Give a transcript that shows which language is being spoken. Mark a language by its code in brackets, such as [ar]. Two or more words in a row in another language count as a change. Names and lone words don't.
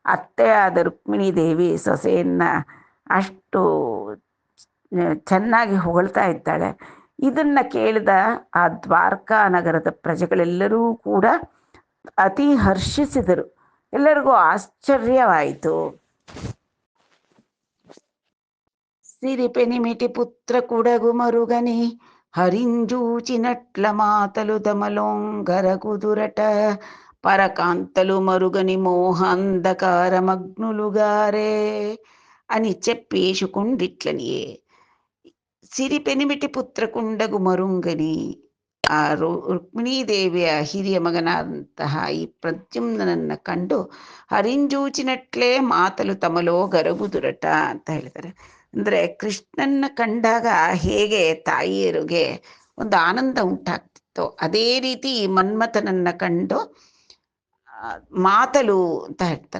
[kn] ಅತ್ತೆ ಆದ ರುಕ್ಮಿಣಿ ದೇವಿ ಸೊಸೆಯನ್ನ ಅಷ್ಟು ಚೆನ್ನಾಗಿ ಹೊಗಳ್ತಾ ಇದ್ದಾಳೆ. ಇದನ್ನ ಕೇಳಿದ ಆ ದ್ವಾರಕಾ ನಗರದ ಪ್ರಜೆಗಳೆಲ್ಲರೂ ಕೂಡ ಅತಿ ಹರ್ಷಿಸಿದರು. ಎಲ್ಲರಿಗೂ ಆಶ್ಚರ್ಯವಾಯಿತು. [te] సిరిపెనిమిటి పుత్ర కుడగు మరుగని హరింజూచినట్ల మాతలు దమలోంగరకుదురట పరకాంతలు మరుగని మోహాంధకారమగ్నులుగారే అని చెప్పేసుకుండిట్లనియే. సిరిపెనిమిటి పుత్ర కుండగు మరుంగని, [kn] ಆ ರುಕ್ಮಿಣೀದೇವಿಯ ಹಿರಿಯ ಮಗನಾದಂತಹ ಈ ಪ್ರದ್ಯುಮ್ನನ್ನ ಕಂಡು [te] హరింజూచినట్లే మాతలు తమలో గరగుదురట [kn] ಅಂತ ಹೇಳ್ತಾರೆ. ಅಂದರೆ ಕೃಷ್ಣನ್ನ ಕಂಡಾಗ ಹೇಗೆ ತಾಯಿಯರಿಗೆ ಒಂದು ಆನಂದ ಉಂಟಾಗ್ತಿತ್ತು, ಅದೇ ರೀತಿ ಮನ್ಮಥನನ್ನ ಕಂಡು ಮಾತಲು ಅಂತ ಹೇಳ್ತಾರೆ.